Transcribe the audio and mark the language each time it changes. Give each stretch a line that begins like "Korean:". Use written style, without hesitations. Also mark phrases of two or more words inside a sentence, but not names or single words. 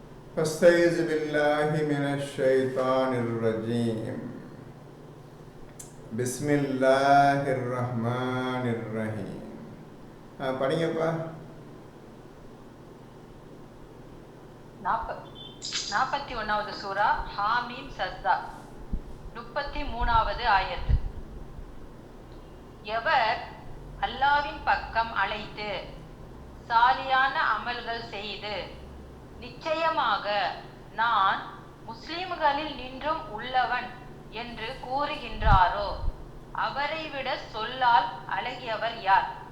Arabic: فاستعذ بالله من الشيطان الرجيم. بسم الله الرحمن الرحيم.
Tamil: படிங்கப்பா. 41வது சூரா ஹாமீம் சஜ்தா 33வது ஆயத்து. எவர் அல்லாஹ்வின் பக்கம் அழைத்து சாலியான அமல்கள் செய்து நிச்சயமாக நான் முஸ்லிம்களில் நின்றும் உள்ளவன் என்று கூறுகின்றாரோ அவரை விட சொல்லால் அழகியவர் யார்?